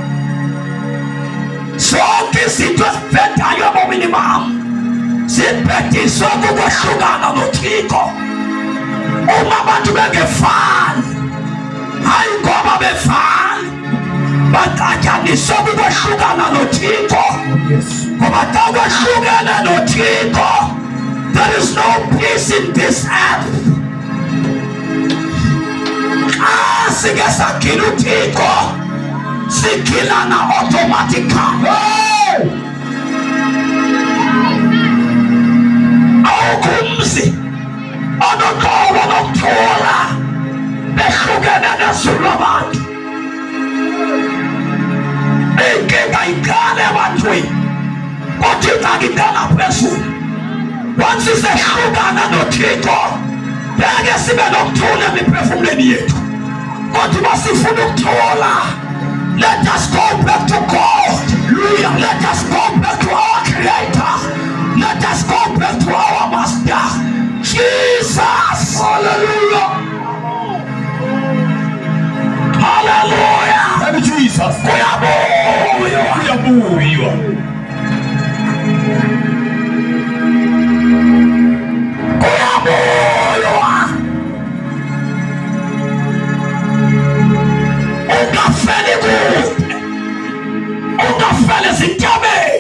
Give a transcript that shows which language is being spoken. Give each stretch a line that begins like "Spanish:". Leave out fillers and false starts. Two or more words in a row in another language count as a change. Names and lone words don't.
Xhosa: Zonke izinto eziphethayo ebomini bam ziphethiswe kukwehlukana noThixo. Uma abantu bengefani hayi ngoba befani baxatyaniswe kukwehlukana noThixo. Ngoba xa kwehlukene noThixo
English: there is no peace in this earth.
Xhosa: Xa sike sagila uThixo sigilana automatically. Awukumzi onoxolo nokuthula behlukene nezulu abantu. Inkinga iqala ebantwini kodwa ingxaki iqala phezulu. once sisehlukana noThixo beke sibe nokuthula emiphefumulweni yethu. Kodwa basifuna ukuthola.
English: Let us go back to God. Let us go back to our Creator. Let us go back to our Master, Jesus. Hallelujah. Hallelujah. Thank you, Jesus.
Xhosa: Kuyabuya. Ungafeli kude. Ungafeli zintabe.